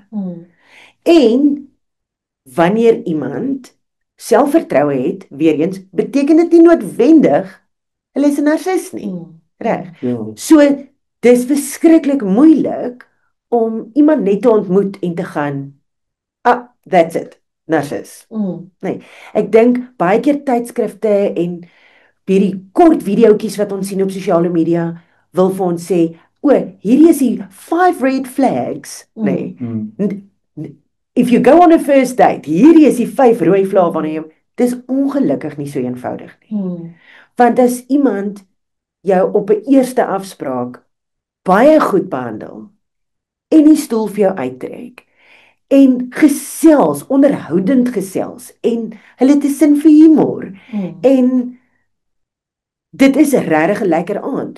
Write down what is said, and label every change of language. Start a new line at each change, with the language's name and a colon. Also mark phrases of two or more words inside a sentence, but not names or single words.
Afrikaans: En wanneer iemand selfvertroue het, weer eens, beteken dit nie noodwendig hulle is 'n narcis nie. Reg? So dis verskriklik moeilik om iemand net te ontmoet en te gaan,
English: that's it,
Afrikaans: narcis. Nee, ek dink baie keer tydskrifte en hierdie kort videoetjies wat ons sien op sosiale media wil vir ons sê, hierdie is die 5
English: red flags,
Afrikaans: nee.
English: If you go on a first date,
Afrikaans: hierdie is die 5 rooi vlae wanneer jy, dis ongelukkig nie so eenvoudig nie. Want as iemand jou op 'n eerste afspraak baie goed behandel en die stoel vir jou uittrek en gesels, onderhoudend gesels en hulle het 'n sin vir humor en dit is regtig 'n lekker aand.